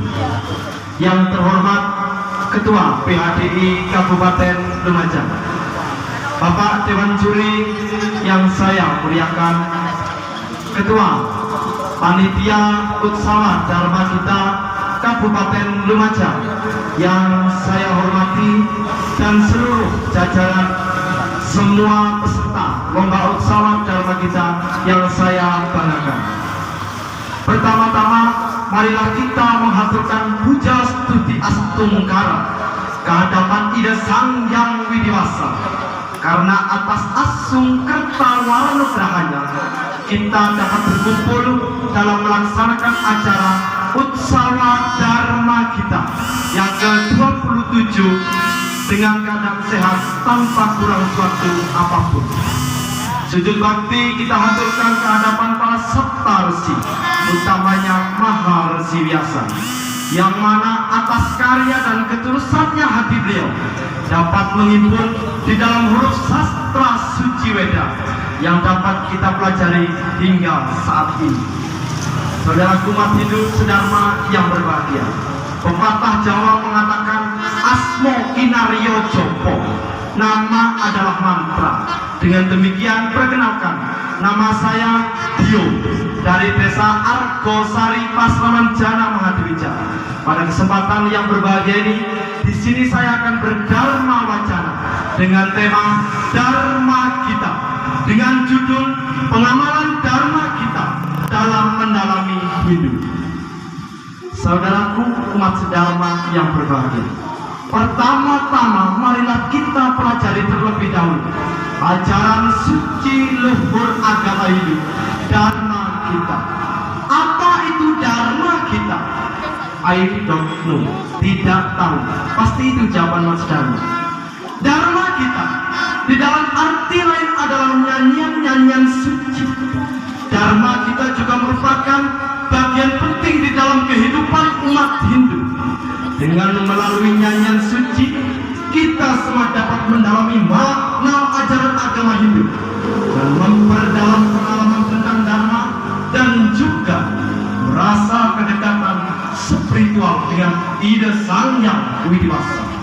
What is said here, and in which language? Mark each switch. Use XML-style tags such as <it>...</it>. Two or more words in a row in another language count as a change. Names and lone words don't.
<id>Yang terhormat Ketua PHDI Kabupaten Lumajang, Bapak Dewan Juri yang saya muliakan, Ketua Panitia Utsala Dharma Gita Kabupaten Lumajang yang saya hormati, dan seluruh jajaran semua peserta lomba Utsala Dharma Gita yang saya banggakan. Pertama-tama, marilah kita menghaturkan puja studi astungkara kehadapan Ida Sang Hyang Widiwasa, karena atas asung kerta warnugrahanya kita dapat berkumpul dalam melaksanakan acara Utsala Dharma Gita yang ke-27 dengan keadaan sehat tanpa kurang suatu apapun. Sujud bakti kita haturkan kehadapan para septarsi, utamanya Maharsi Vyasa, yang mana atas karya dan ketulusannya hati beliau dapat menghimpun di dalam huruf sastra suci Weda yang dapat kita pelajari hingga saat ini. Saudaraku umat Hindu sedharma yang berbahagia, pepatah Jawa mengatakan</id> <jv>asmo kinaryo jopo,</jv> <id>nama adalah mantra. Dengan demikian, perkenalkan, nama saya Dio dari Desa Argosari, Pasaman Jana, Mahadiwija. Pada kesempatan yang berbahagia ini, di sini saya akan berdharma wacana dengan tema Dharma Gita dengan judul Pengamalan Dharma Gita dalam Mendalami Hindu. Saudaraku umat sedharma yang berbahagia, pertama-tama marilah kita pelajari terlebih dahulu ajaran suci luhur agama Hindu, Dharma Gita. Apa itu Dharma Gita?</id> <en>I don't know,</en> <id>tidak tahu. Pasti itu jawaban Mas Dharma. Dharma Gita di dalam arti lain adalah nyanyian-nyanyian suci. Dharma Gita juga merupakan bagian penting di dalam kehidupan umat Hindu. Dengan melalui nyanyian suci, kita semua dapat mendalami makna ajaran agama Hindu dan memperdalam pengalaman tentang Dharma, dan juga merasa kedekatan spiritual dengan Ida Sang Hyang Widiwasa.</id>